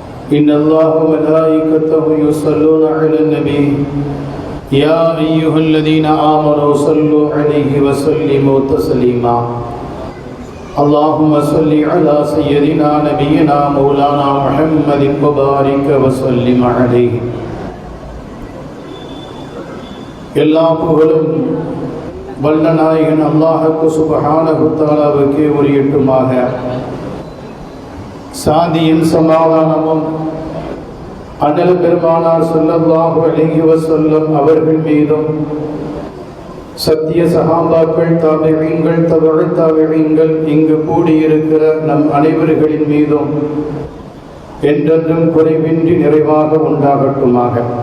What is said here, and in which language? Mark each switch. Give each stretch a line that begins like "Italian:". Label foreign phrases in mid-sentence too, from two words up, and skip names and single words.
Arabic: إن الله وملائكته يصلون على النبي يا أيها الذين آمنوا صلوا عليه وسلموا تسليما اللهم صل على سيدنا نبينا مولانا محمد وبارك وسلم عليه.
Tamil: எல்லா புகழும் வல்ல நாயகன் அல்லாஹ்வுக்கு சுப்ஹானஹு தஆலாவுக்கே உரியட்டுமாக. சாந்தியின் சமாதானமும் அண்ணல் பெருமானார்
Arabic: صلى الله عليه وسلم
Tamil: அவர்கள் மீதும், சத்திய சஹாபாக்கள், தாபிஈன்கள், தபஉ தாபிஈன்கள், இங்கு கூடியிருக்கிற நம் அனைவர்களின் மீதும் என்றென்றும் குறைவின்றி நிறைவாக உண்டாகட்டுமாக.